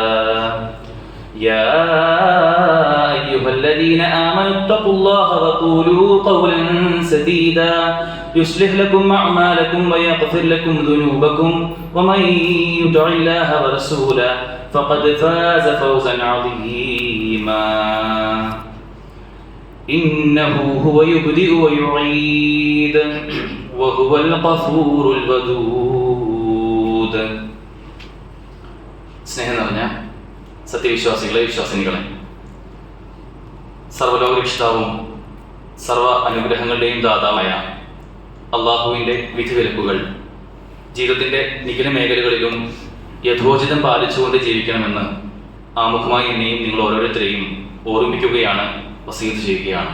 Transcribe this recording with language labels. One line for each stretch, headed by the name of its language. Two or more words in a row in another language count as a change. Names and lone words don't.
Arabic: يا أيها الذين آمنوا اتقوا الله وقولوا قولا سديدا يصلح لكم أعمالكم ويغفر لكم ذنوبكم ومن يطع الله ورسوله فقد فاز فوزا عظيما. إنه هو يبدئ ويعيد وهو الغفور الودود.
Malayalam: സ്നേഹം നിറഞ്ഞ സത്യവിശ്വാസികളെ, വിശ്വാസിനികളെ, സർവ്വലോകരക്ഷിതാവും സർവ്വ അനുഗ്രഹങ്ങളുടെയും ദാതാവായ അള്ളാഹുവിൻ്റെ വിധിവിലക്കുകൾ ജീവിതത്തിൻ്റെ നിഖില മേഖലകളിലും യഥോചിതം പാലിച്ചുകൊണ്ട് ജീവിക്കണമെന്ന് ആമുഖമായി എന്നെയും നിങ്ങൾ ഓരോരുത്തരെയും ഓർമ്മിക്കുകയാണ്, വസീയത്ത് ചെയ്യുകയാണ്.